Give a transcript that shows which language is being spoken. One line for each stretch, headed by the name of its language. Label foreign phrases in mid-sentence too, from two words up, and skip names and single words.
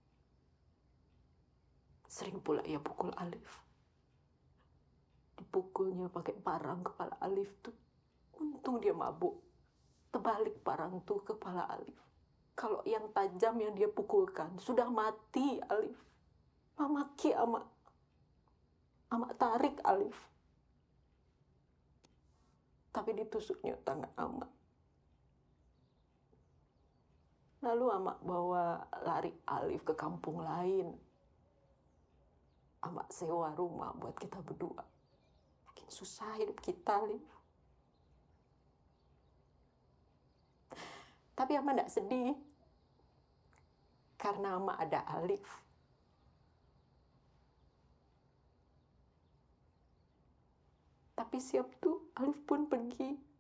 Indonesian: Sering pula ia pukul Alif. Dipukulnya pakai parang kepala Alif tuh. Untung dia mabuk. Terbalik parang tuh kepala Alif. Kalau yang tajam yang dia pukulkan, sudah mati Alif. Mamaki Amak. Amak tarik Alif. Tapi ditusuknya tangan Amak. Lalu Amak bawa lari Alif ke kampung lain. Amak sewa rumah buat kita berdua. Makin susah hidup kita, Alif. Tapi Amak tidak sedih. Karena Amak ada Alif. Tapi siap tuh Alif pun pergi.